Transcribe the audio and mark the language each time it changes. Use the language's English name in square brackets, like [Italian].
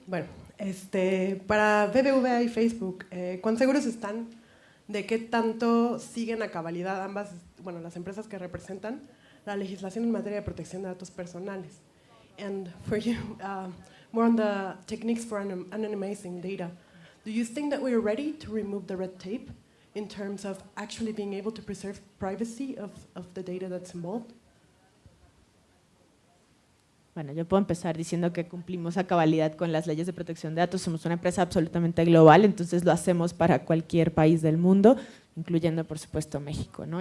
[Spanish] Bueno, para BBVA y Facebook, ¿cuán seguros están de qué tanto siguen a cabalidad ambas, bueno, las empresas que representan la legislación en materia de protección de datos personales? [English] And for you, more on the techniques for anonymizing data, do you think that we're ready to remove the red tape in terms of actually being able to preserve privacy of the data that's involved? [Spanish] Bueno, yo puedo empezar diciendo que cumplimos a cabalidad con las leyes de protección de datos. Somos una empresa absolutamente global, entonces lo hacemos para cualquier país del mundo, incluyendo, por supuesto, México, ¿no?